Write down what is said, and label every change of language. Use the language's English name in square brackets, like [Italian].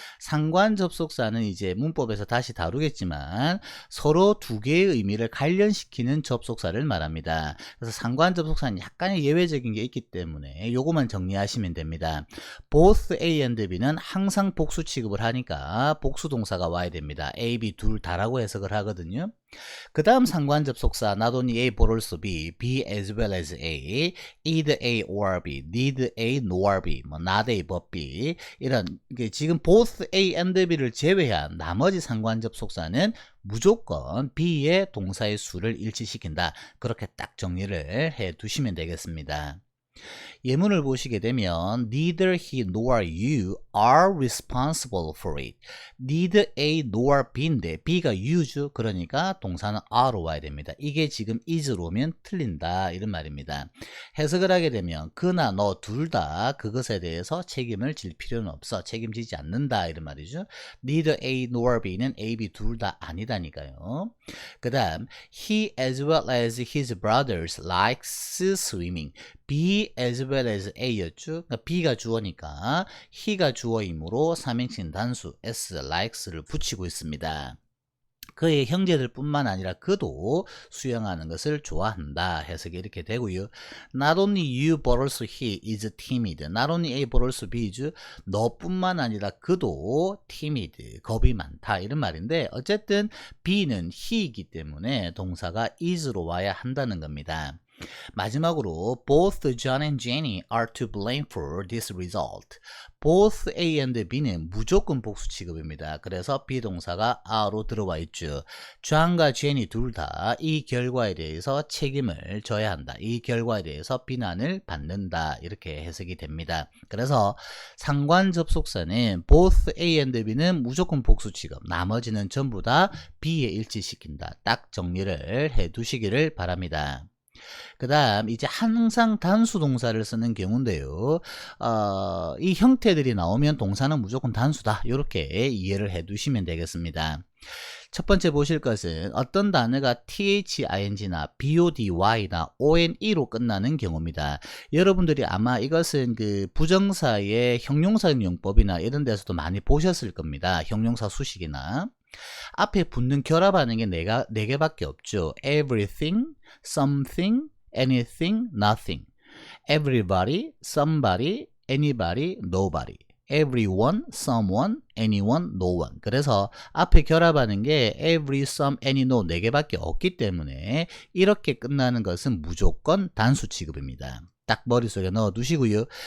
[Korean] 상관 접속사는 이제 문법에서 다시 다루겠지만 서로 두 개의 의미를 관련시키는 접속사를 말합니다. 그래서 상관 접속사는 약간의 예외적인 게 있기 때문에 요거만 정리하시면 됩니다. both A and B는 항상 복수 취급을 하니까 복수 동사가 와야 됩니다. A, B 둘 다라고 해석을 하거든요. 그 다음 상관 접속사 not only A but also B, B as well as A, either A or B, neither A nor B, 뭐 not A but B 이런 지금 both A and B를 제외한 나머지 상관 접속사는 무조건 B의 동사의 수를 일치시킨다. 그렇게 딱 정리를 해 두시면 되겠습니다. [English] 예문을 보시게 되면 neither he nor you are responsible for it. [Korean] neither A nor B인데 B가 you죠. 그러니까 동사는 are로 와야 됩니다. 이게 지금 is로 오면 틀린다 이런 말입니다. 해석을 하게 되면 그나 너 둘 다 그것에 대해서 책임을 질 필요는 없어. 책임지지 않는다 이런 말이죠. neither A nor B는 A, B 둘 다 아니다니까요. [English] 그 다음 he as well as his brothers likes swimming. [Korean] B as well as A였죠. 그러니까 B가 주어니까 he가 주어이므로 삼행신 단수 S likes를 붙이고 있습니다. 그의 형제들 뿐만 아니라 그도 수영하는 것을 좋아한다. 해석이 이렇게 되고요. [English] Not only you but also he is timid. Not only A but also B is [Korean] 너뿐만 아니라 그도 [English] timid. [Korean] 겁이 많다. 이런 말인데 어쨌든 B는 he이기 때문에 동사가 is로 와야 한다는 겁니다. [English] 마지막으로 both John and Jenny are to blame for this result. [Korean] both A and B는 무조건 복수 취급입니다. 그래서 비동사가 are로 들어와 있죠. John과 Jenny 둘 다 이 결과에 대해서 책임을 져야 한다. 이 결과에 대해서 비난을 받는다. 이렇게 해석이 됩니다. 그래서 상관 접속사는 both A and B는 무조건 복수 취급. 나머지는 전부 다 B에 일치시킨다. 딱 정리를 해 두시기를 바랍니다. 그 다음 이제 항상 단수 동사를 쓰는 경우인데요. 이 형태들이 나오면 동사는 무조건 단수다. 이렇게 이해를 해 두시면 되겠습니다. 첫 번째 보실 것은 어떤 단어가 thing나 body나 one로 끝나는 경우입니다. 여러분들이 아마 이것은 그 부정사의 형용사형 용법이나 이런 데서도 많이 보셨을 겁니다. 형용사 수식이나. 앞에 붙는 결합하는 게 네 개밖에 없죠. [English] everything, something, anything, nothing. everybody, somebody, anybody, nobody. everyone, someone, anyone, no one. [Korean] 그래서 앞에 결합하는 게 every, some, any, no 네 개밖에 없기 때문에 이렇게 끝나는 것은 무조건 단수 취급입니다. 딱 머릿속에 넣어 두시고요.